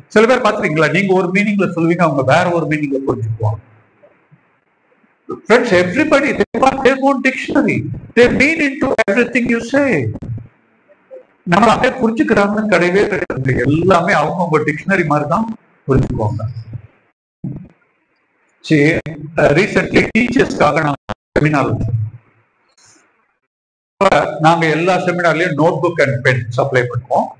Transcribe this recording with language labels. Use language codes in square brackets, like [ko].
[ta] சில பேர் பாத்துறீங்களா, நீங்க ஒரு மீனிங்ல சொல்லுவீங்க, அவங்க வேற ஒரு மீனிங்ல புரிஞ்சுக்குவாங்க. [en] Friends, everybody, they got their own dictionary. They mean into everything you say. [ta] நம்ம அப்படியே புரிஞ்சுக்கிறாங்கன்னு கிடையவே கிடையாது. எல்லாமே அவங்க டிக்ஷனரி மாதிரி தான் புரிஞ்சுக்குவாங்க. ரீசென்ட்லி டீச்சர்ஸ்க்காக செமினார், நாங்க எல்லா செமினார்லயும் note book and pen supply பண்ணுவோம்.